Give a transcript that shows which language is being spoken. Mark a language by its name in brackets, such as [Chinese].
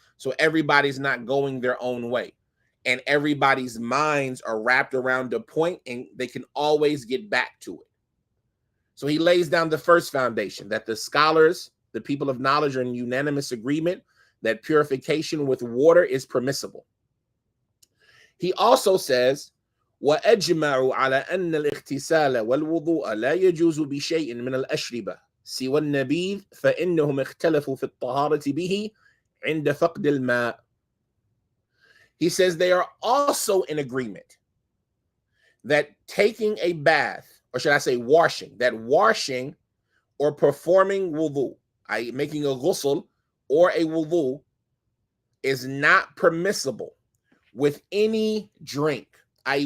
[English] So everybody's not going their own way, and everybody's minds are wrapped around a point and they can always get back to it. So he lays down the first foundation, that the scholars, the people of knowledge, are in unanimous agreement that purification with water is permissible. He also says, [Arabic] وَأَجْمَعُوا عَلَى أَنَّ الْاغْتِسَالَ وَالْوُضُوءَ لَا يَجُوزُ بِشَيْءٍ مِنَ الْأَشْرِبَةِ سِوَى النَّبِيذِ فَإِنَّهُمْ اخْتَلَفُوا فِي الطَّهَارَةِ بِهِ عِنْدَ فَقْدِ الْمَاءِ. [English] He says they are also in agreement that taking a bath, or should I say washing, that washing or performing wudu, making a ghusl or a wudu, is not permissible with any drink, i.e.